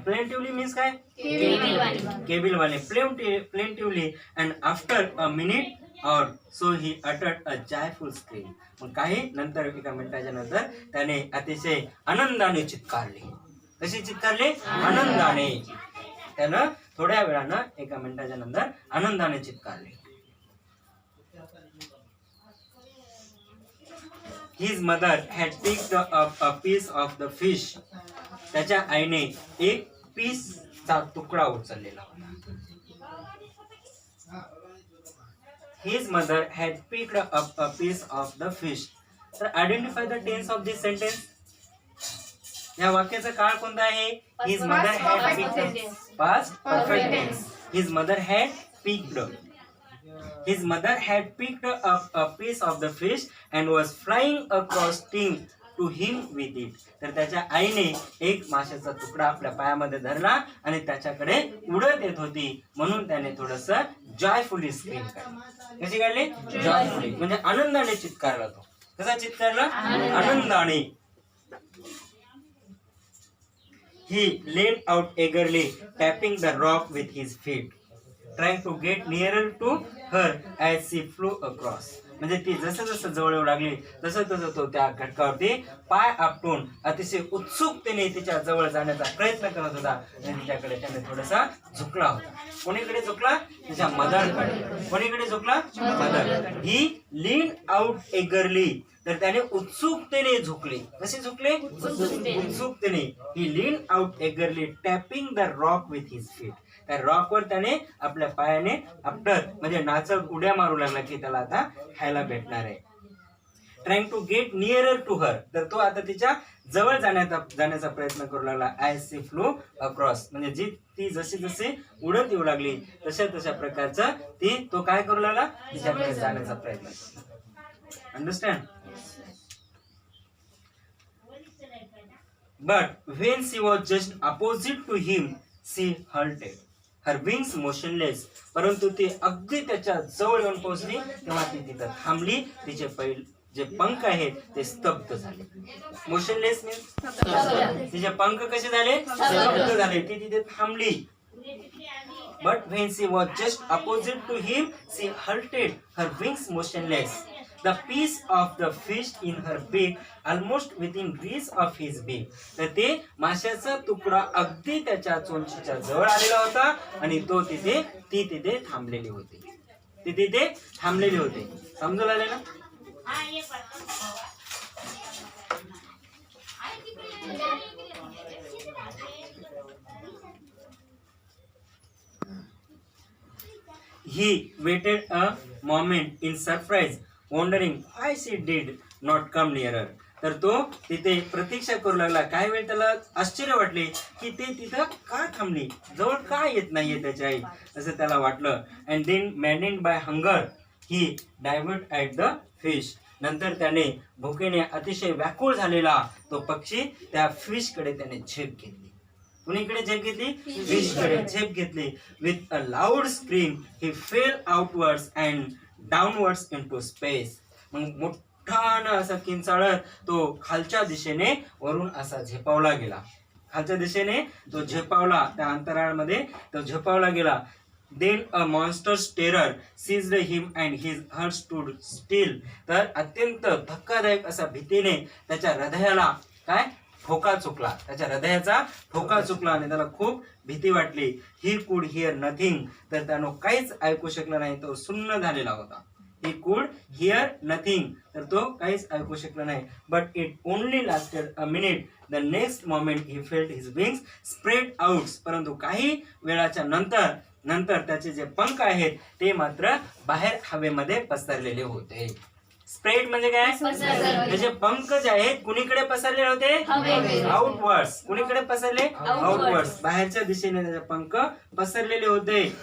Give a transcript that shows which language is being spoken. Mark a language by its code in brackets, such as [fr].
[en] plaintively means [mr] काय, केविलवाने. [en] Plaintively and after a minute or so he uttered a joyful scream. [mr] मग काही नंतर, एका मिनिटाच्या नंतर त्याने अतिशय आनंदाने चित्कारले. कशी चित्कारले, आनंदाने. त्यानं थोड्या वेळानं, एका मिनिटाच्या नंतर आनंदाने चित्कारले. [en] His mother had picked up a piece of the fish. [mr] त्याच्या आईने एक पीसचा तुकडा उचललेला होता. [en] His mother had picked up a piece of the fish. तर identify the tense of this sentence. [mr] या वाक्याचा काळ कोणता आहे, [en] His mother had picked. Past perfect tense. His mother had picked. His mother had picked up a piece of the fish and was flying across steam to him with it. [mr] तर त्याच्या आईने एक माशाचा तुकडा आपल्या पायामध्ये धरला आणि त्याच्याकडे उडत येत होती, म्हणून त्याने थोडस जॉयफुली स्क्रीम काढली. कशी काढली, जॉयफुली म्हणजे आनंदाने चित्कारला. तो कसा चित्कारला, आनंदाने. [en] He leaned out eagerly, tapping the rock with his feet, trying to get nearer to her as she flew across. [mr] म्हणजे ती जसं जसं जवळ येऊ लागली तसं तसं तो त्या घटकावरती पाय आपटून अतिशय उत्सुकतेने तिच्या जवळ जाण्याचा प्रयत्न करत होता. आणि तिच्याकडे त्याने थोडासा झुकला होता. कोणीकडे झुकला, तिच्या मदरकडे. कोणीकडे झुकला, [en] Mother. He lean out eagerly. [mr] तर त्याने उत्सुकतेने झुकले. कसे झुकले, उत्सुकतेने. [en] He lean out eagerly tapping the rock with his feet. [mr] त्या रॉकवर त्याने आपल्या पायाने आपटत म्हणजे नाचत उड्या मारू लागला की त्याला आता खायला भेटणार आहे. [en] Trying to get nearer to her. [mr] तर तो आता तिच्या जवळ जाण्याचा प्रयत्न करू लागला. [en] as she flew across [mr] म्हणजे ती जशी जशी उडत येऊ लागली तशा प्रकारचा तो काय करू लागला, तिच्याकडे जाण्याचा प्रयत्न करू. Understand. [en] But when she was just opposite to him she halted, her wings motionless. [mr] परंतु ती अगदी त्याच्या जवळ येऊन पोहोचली तेव्हा ती तिथं थांबली. तिचे जे पंख आहेत ते स्तब्ध झाले. मोशनलेस मीन्स तिचे पंख कसे झाले, स्तब्ध झाले. ती तिथे थांबली. [en] But when she was just opposite to him, she halted, her wings motionless. The piece of the fish in her beak almost within reach of his beak. [mr] तर ते माशाचा तुकडा अगदी त्याच्या चोंचीच्या जवळ आलेला होता आणि ती तिथे थांबलेली होती. ती तिथे थांबलेली होती. समजून आले ना. [en] he waited a moment in surprise, wondering why she did not come nearer. [mr] तर तो तिथे प्रतीक्षा करू लागला. काही वेळ त्याला आश्चर्य वाटले की ते तिथं का थांबली, जवळ का येत नाहीये त्याची आई, असं त्याला वाटलं. [en] And then maddened by hunger he divert at the fish. [mr] नंतर त्याने भुकेने अतिशय व्याकुळ झालेला तो पक्षी त्या फिश कडे त्याने झेप घेतली. कुणीकडे झेप घेतली? फिश कडे झेप घेतली. [en] With a loud scream he fell outwards and downwards into space. [mr] मग मोठानं असा किंचाळत तो खालच्या दिशेने वरून असा झेपावला गेला. खालच्या दिशेने तो झेपावला, त्या अंतराळमध्ये तो झेपावला गेला. [en] Then a monster's terror seized him and his heart stood still. [mr] तर अत्यंत धक्कादायक असा भीतीने त्याच्या हृदयाला काय ठोका चुकला, त्याच्या हृदयाचा ठोका चुकला आणि त्याला खूप भीती वाटली. [en] He could hear nothing. [mr] तर त्यानं काहीच ऐकू शकला नाही, तो सुन्न झालेला होता. [en] He could hear nothing. [mr] तर तो काहीच ऐकू शकला नाही. [en] But it only lasted a minute. The next moment he felt his wings spread out. [mr] परंतु काही वेळाच्या नंतर त्याचे जे पंख आहेत ते मात्र बाहेर हवेमध्ये पसरलेले होते. स्प्रेड म्हणजे काय? त्याचे पंख जे आहेत कुणीकडे पसरलेले होते? आउटवर्ड्स. कुणीकडे पसरले? आउटवर्ड्स. बाहेरच्या दिशेने त्याचे पंख पसरलेले होते.